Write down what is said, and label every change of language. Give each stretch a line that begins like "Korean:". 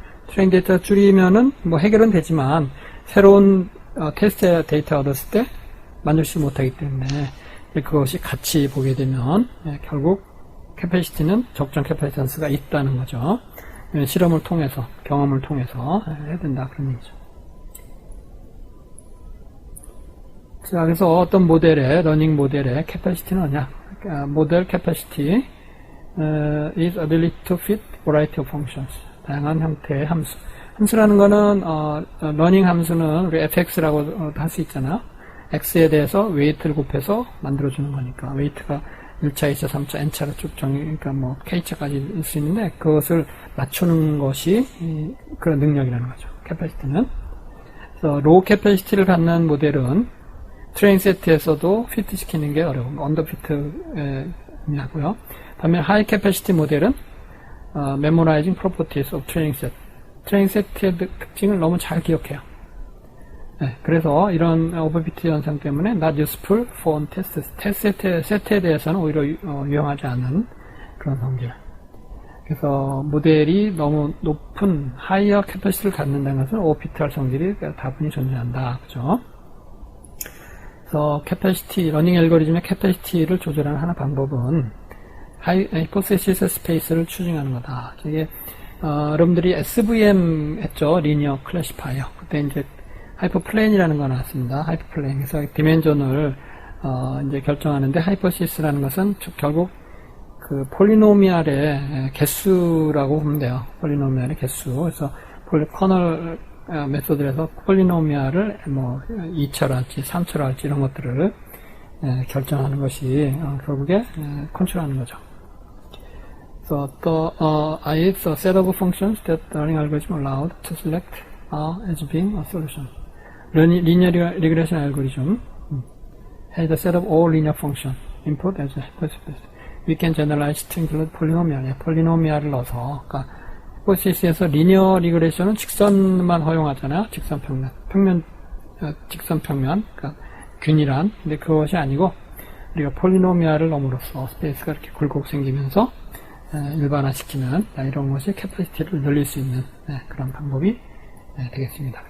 Korean: 트레인 데이터 줄이면은 뭐 해결은 되지만 새로운 테스트 데이터 얻었을 때 만족시키지 못하기 때문에 그것이 같이 보게 되면 결국 캐패시티는 적정 캐패시턴스가 있다는 거죠. 실험을 통해서 경험을 통해서 해야 된다 그런 얘기죠. 자, 그래서 어떤 모델의 러닝 모델의 캐패시티는 뭐냐? 모델 캐패시티
English: is ability to fit variety of functions.
Korean: 다양한 형태의 함수. 함수라는 거는 러닝 함수는 우리 fx라고 할 수 있잖아요. x에 대해서 웨이트를 곱해서 만들어주는 거니까 웨이트가 1차, 2차, 3차, n차로 쭉 그러니까 뭐 k차까지 일 수 있는데 그것을 맞추는 것이 그런 능력이라는 거죠. 캐패시티는. 그래서 로우 캐패시티를 갖는 모델은 트레인 세트에서도 피트 시키는 게 어려운 언더피트냐고요. 반면 하이 캐패시티 모델은
English: memorizing properties of training set.
Korean: 트레인 세트의 특징을 너무 잘 기억해요. 그래서 이런 오버피트 현상 때문에
English: not useful for tests.
Korean: 테스트 세트에 대해서는 오히려 유용하지 않은 그런 성질. 그래서 모델이 너무 높은 하이어 캐패시티를 갖는다는 것은 오버피트할 성질이 다분히 존재한다. 그죠? 그래서 캐패시티, 러닝 알고리즘의 캐패시티를 조절하는 하나 방법은 하이포테시스 스페이스를 추징하는 거다. 이게 여러분들이 SVM 했죠? 리니어 클래시파이어. 그때 이제 하이퍼플레인이라는 거 나왔습니다. 하이퍼플레인. 그래서 디멘전을 이제 결정하는데 하이퍼시스라는 것은 결국 그 폴리노미알의 개수라고 보면 돼요. 폴리노미알의 개수. 그래서 커널 메소드에서 폴리노미알을 뭐 2차로 할지 3차로 할지 이런 것들을 결정하는 것이 결국에 컨트롤하는 거죠.
English: So I is a set of functions that the learning algorithm allowed to select as being a solution. Linear regression algorithm has a set of all linear functions input as a hypothesis. We can generalize to include polynomial.
Korean: 폴리노미알을 넣어서, 그러니까 히포시스에서 리니어 리그레션은 직선만 허용하잖아요. 직선평면, 그러니까 균일한. 근데 그것이 아니고 우리가 폴리노미알을 넣음으로써 스페이스가 이렇게 굴곡 생기면서 일반화시키는 이런 것이 캐퍼시티를 늘릴 수 있는 그런 방법이 되겠습니다.